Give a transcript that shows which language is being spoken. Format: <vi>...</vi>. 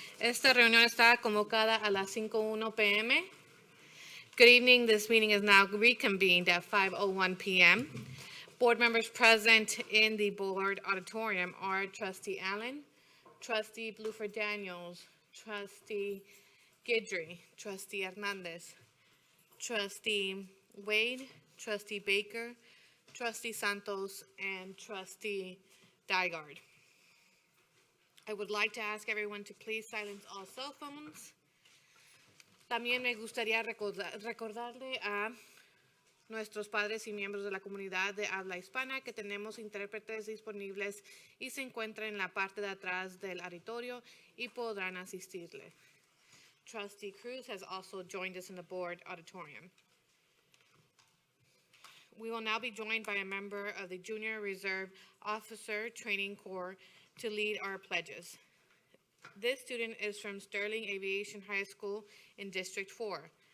<es>Esta reunión está convocada a las 5:01 p.m.</es> <en>Good evening. This meeting is now reconvened at 5:01 p.m. Board members present in the board auditorium are Trustee Allen, Trustee Bluford Daniels, Trustee Guidry, Trustee Hernandez, Trustee Wade, Trustee Baker, Trustee Santos, and Trustee Dygard. I would like to ask everyone to please silence all cell phones.</en> <es>También me gustaría recordarle a nuestros padres y miembros de la comunidad de habla hispana que tenemos intérpretes disponibles y se encuentran en la parte de atrás del auditorio y podrán asistirle.</es> <en>Trustee Cruz has also joined us in the board auditorium. We will now be joined by a member of the Junior Reserve Officer Training Corps to lead our pledges. This student is from Sterling Aviation High School in District 4.</en>